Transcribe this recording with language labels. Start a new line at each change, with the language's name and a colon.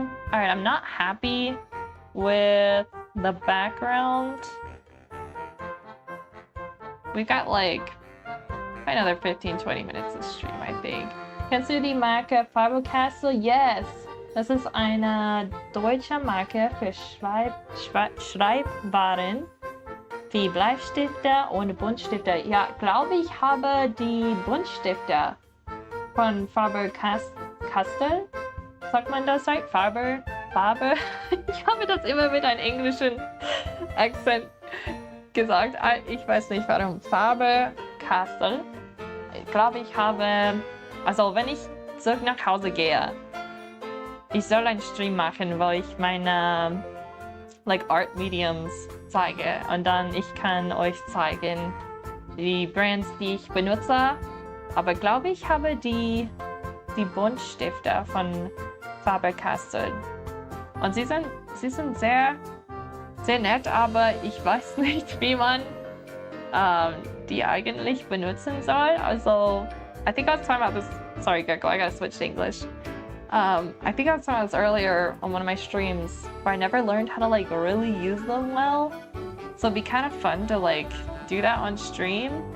English: Alright, I'm not happy with the background. We've got like another 15-20 minutes of stream, I think.
German: Kennst du die Marke Faber-Castell? Yes! Das ist eine deutsche Marke für Schreibwaren wie Bleistifte und Buntstifte. Ja, glaube ich habe die Buntstifte von Faber-Castell. Sagt man das right? Faber? Ich habe das immer mit einem englischen Akzent gesagt. Ich weiß nicht warum. Faber-Castell. Ich glaube, ich habe... Also, wenn ich zurück nach Hause gehe, ich soll einen Stream machen, wo ich meine Art Mediums zeige. Und dann ich kann euch zeigen, die Brands, die ich benutze. Aber glaube ich habe die Buntstifte von Faber-Castell. Und sie sind sehr, sehr nett, aber ich weiß nicht, wie man die eigentlich benutzen soll.
English: Also, I think I was talking about this. Sorry, Gecko, I gotta switch to English. I think I was talking about this earlier on one of my streams where I never learned how to really use them well. So it'd be kind of fun to do that on stream.